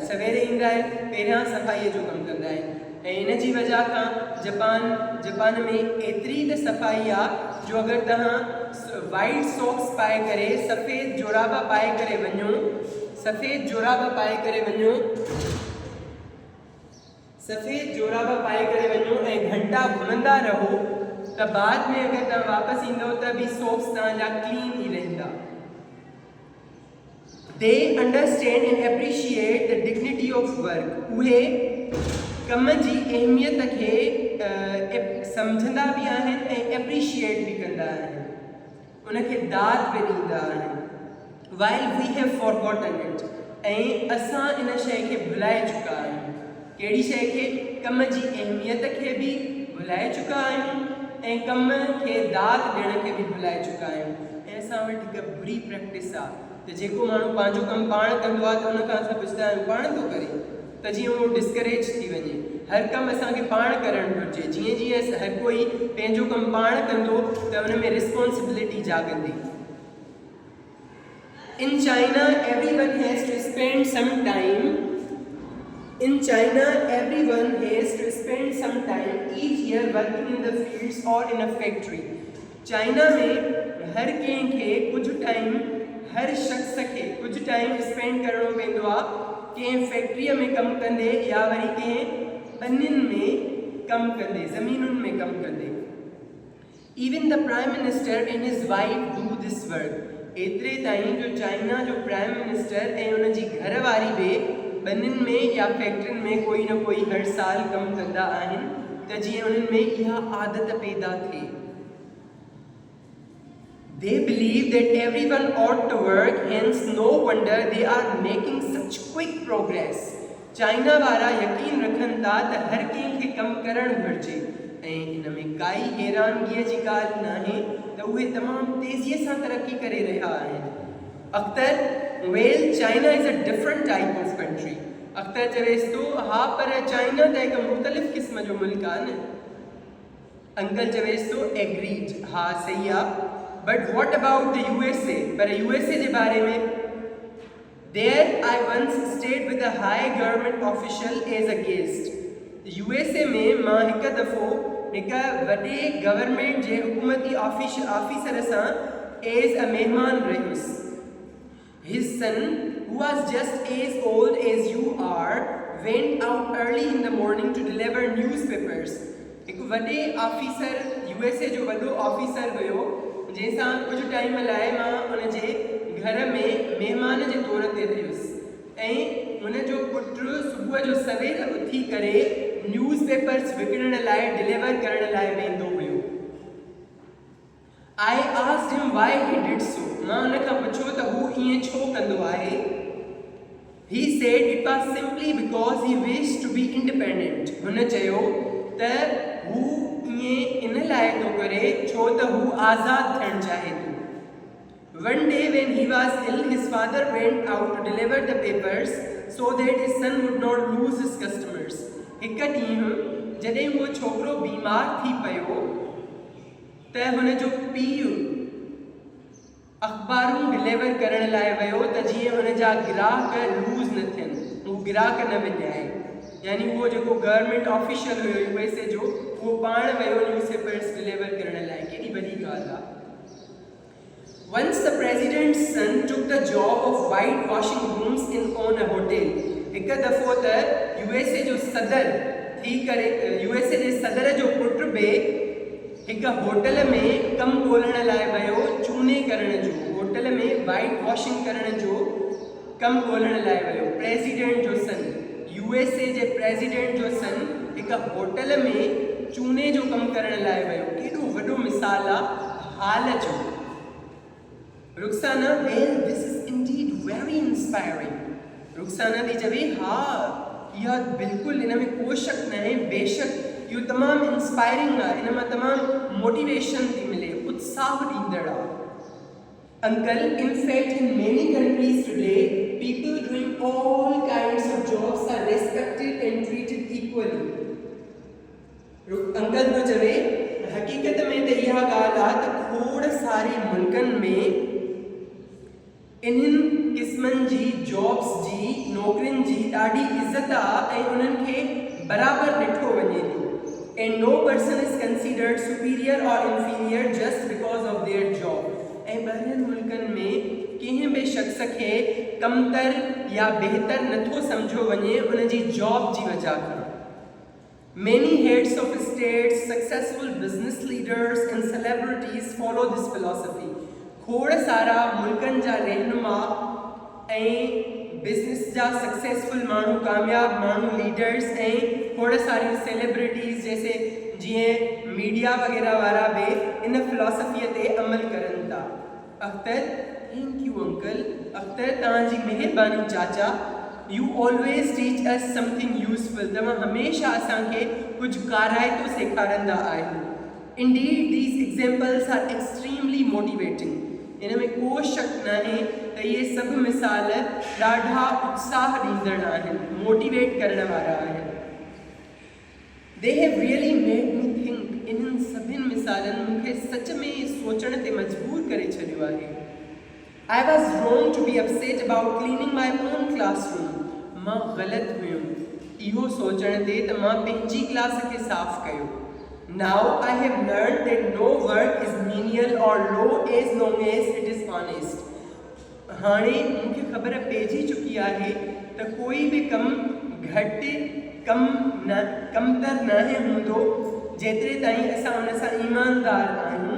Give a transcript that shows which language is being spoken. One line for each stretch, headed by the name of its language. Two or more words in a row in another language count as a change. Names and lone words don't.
Sindhi: सवेरे ईंदा आहिनि, पहिरियां सफ़ाईअ जो कमु कंदा आहिनि, ऐं इन जी वजह खां जापान में एतिरी त सफ़ाई आहे जो अगर तव्हां
English: white socks
Sindhi: पाए करे, सफ़ेद जोराबा पाए करे वञो, ऐं घंटा घुमंदा रहो त बाद में अगर तव्हां वापसि ईंदो त बि सॉक्स तव्हांजा क्लीन ई रहंदा।
English: They understand and appreciate the dignity of work.
Sindhi: उहे कम जी अहमियत खे सम्झंदा बि आहिनि ऐं एप्रिशिएट बि कंदा आहिनि, उनखे दाद बि ॾींदा आहिनि।
English: While we have forgotten it,
Sindhi: ऐं असां इन शइ खे भुलाए चुका आहियूं। कहिड़ी शइ खे? कम जी अहमियत खे बि भुलाए चुका आहियूं ऐं कम खे दाद ॾियण खे बि भुलाए चुका आहियूं। ऐं असां वटि हिकु बुरी प्रैक्टिस आहे त जेको माण्हू पंहिंजो कमु पाण कंदो आहे त उनखां असां पुछंदा आहियूं पाण थो करे, त जीअं उहो डिस्करेज थी वञे। हर कमु असांखे पाण करणु घुरिजे। जीअं जीअं हर कोई पंहिंजो कमु पाण कंदो त उन में रिस्पॉन्सिबिलिटी जाॻंदी।
English: In China everyone has to spend some time each year working in the fields or in a factory.
Sindhi: चाइना में हर कंहिंखे कुझु टाइम, हर शख़्स खे कुझु टाइम स्पेंड करणो पवंदो आहे, कंहिं फैक्ट्रीअ में कमु कंदे या वरी कंहिं ॿनियुनि में कमु कंदे, ज़मीनुनि में कमु कंदे।
English: Even the Prime Minister and his wife do this work.
Sindhi: एतिरे ताईं जो चाइना जो
English: Prime Minister
Sindhi: ऐं उन जी घरवारी बि ॿनियुनि में या फैक्ट्रियुनि में कोई न कोई हर साल कमु कंदा आहिनि त जीअं उन्हनि में इहा आदत पैदा थिए।
English: They believe that everyone ought to work, hence no wonder they are making such quick progress.
Sindhi: चाइना वारा यकीन रखनि था त हर कंहिंखे कमु करणु घुरिजे ऐं इन में काई हैरानगीअ जी ॻाल्हि न आहे त उहे तमामु तेज़ीअ सां तरक़ी करे रहिया आहिनि।
English: Akhtar, well China is a different type of country.
Sindhi: अख्तर चवेसि थो हा पर चाइना त हिकु मुख़्तलिफ़ क़िस्म जो मुल्क आहे न। अंकल चवेसि थो एग्रीड, हा सही आहे,
English: But what about the USA?
Sindhi: पर USA जे बारे में?
English: There I once stayed with a high government official as a guest.
Sindhi: USA में मां हिकु दफ़ो हिकु वॾे गवर्नमेंट जे हुकूमती ऑफिसर सां
English: as a
Sindhi: महिमान रहियुसि।
English: His son, who was just as old as you are, went out early in the morning to deliver newspapers.
Sindhi: हिकु वॾे ऑफिसर, USA जो वॾो ऑफिसर हुयो जंहिंसां कुझु टाइम लाइ मां उन जे घर में महिमान जे तौर ते रहियुसि ऐं हुनजो पुटु सुबुह जो सवेर उथी करे
English: news papers
Sindhi: विकिणण लाइ डिलीवर करण लाइ वेंदो हुयो।
English: I asked him why he did so.
Sindhi: मां हुन खां पुछो त हू ईअं छो कंदो आहे।
English: He said it was simply because he wished to be independent.
Sindhi: हुन चयो त हू ईअं इन लाइ थो करे छो त हू आज़ाद थियणु चाहे थो।
English: One day when he was ill, his father went out to deliver the papers so that his son would not lose his customers.
Sindhi: हिक ॾींहुं जॾहिं उहो छोकिरो बीमार थी पियो त हुनजो पीउ अख़बारूं डिलीवर करण लाइ वियो त जीअं हुनजा ग्राहक लूज़ न थियनि, हू ग्राहक न विञाए। यानी उहो जेको गवर्नमेंट ऑफिशियल हुयो USA जो, उहो पाण वियो
English: news papers
Sindhi: डिलीवर करण लाइ। केॾी वॾी ॻाल्हि आहे।
English: Once the president's son took the job of whitewashing rooms on a hotel.
Sindhi: हिक दफ़ो त USA जो सदर थी करे USA जे सदर जो पुटु बि हिक होटल में कमु ॻोल्हण लाइ वियो चूने करण जो, होटल में
English: white washing
Sindhi: करण जो कमु ॻोल्हण लाइ वियो। प्रेसिडेंट जो सन, USA जे प्रेसिडेंट जो सन हिक होटल में चूने जो कमु करण लाइ वियो। केॾो वॾो मिसाल आहे हाल जो। रुखसाना,
English: well, this is indeed very inspiring.
Sindhi: रुखसाना थी चवे हा इहा बिल्कुलु इन में को शक न आहे, बेशक इहो तमामु इंस्पायरिंग आहे, इन मां तमामु मोटिवेशन थी मिले, उत्साह ॾींदड़ आहे।
English: Uncle, in fact, in many countries today, people doing all kinds of jobs are respected and treated equally.
Sindhi: अंकल थो चवे हक़ीक़त में त इहा ॻाल्हि आहे त खोड़ सारे मुल्कनि में इन्हनि क़िस्मनि जी जॉब्स जी नौकरियुनि जी ॾाढी इज़त आहे ऐं उन्हनि खे बराबरि ॾिठो वञे थो।
English: And no person is considered superior or inferior just because of their job.
Sindhi: ऐं ॿियनि मुल्कनि में कंहिं बि शख़्स खे कमतर या बहितर नथो सम्झो वञे उन जी जॉब जी वजह खां।
English: Many heads of states, successful business leaders and celebrities follow this philosophy.
Sindhi: खोड़ सारा मुल्कनि जा रहनुमा ऐं बिज़नेस जा सक्सेसफुल माण्हू, कामयाब माण्हू, लीडर्स ऐं खोड़ सारी सेलिब्रिटीज़ जैसे जीअं मीडिया वग़ैरह वारा बि इन फिलॉसफीअ ते अमल करनि था।
English: Akhtar, thank you uncle. Akhtar,
Sindhi: तव्हांजी महिरबानी चाचा।
English: You always teach us something useful.
Sindhi: तव्हां हमेशह असांखे कुझु काराइतो सेखारींदा आहियो।
English: Indeed, these examples are extremely motivating.
Sindhi: इन में को शक न आहे त इहे सभु मिसाल ॾाढा उत्साह ॾींदड़ आहिनि, मोटिवेट करण वारा आहिनि।
English: They have really made me think.
Sindhi: इन्हनि सभिनि मिसालनि मूंखे सच में सोचण ते मजबूर करे छॾियो आहे।
English: I was wrong to be upset about cleaning my own classroom.
Sindhi: मां ग़लति हुयुमि इहो सोचण ते त मां पंहिंजी क्लास खे साफ़ कयो।
English: Now I have learned that no work is menial or low as long as it is honest.
Sindhi: हाणे मूंखे ख़बर पइजी चुकी आहे त कोई बि कमु घटि कमतर न हूंदो जेतिरे ताईं असां उन सां ईमानदार आहियूं।